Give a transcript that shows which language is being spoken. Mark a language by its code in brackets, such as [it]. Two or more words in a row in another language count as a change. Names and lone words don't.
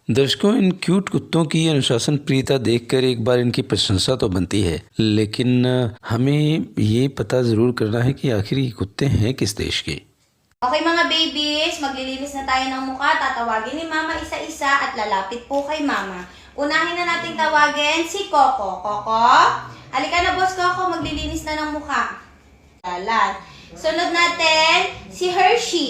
[hi] दर्शकों, इन क्यूट कुत्तों की अनुशासन प्रियता देखकर एक बार इनकी प्रशंसा तो बनती है, लेकिन हमें ये पता ज़रूर करना है कि आखिर ये कुत्ते हैं किस देश के। [tl] Okay mga babies, maglilinis na tayo ng mukha. Tatawagin ni Mama isa-isa at lalapit po kay Mama. Unahin na nating tawagin si Coco. Coco, halika na boss Coco, maglilinis na ng mukha. Lalan. Sunod natin si Hershey.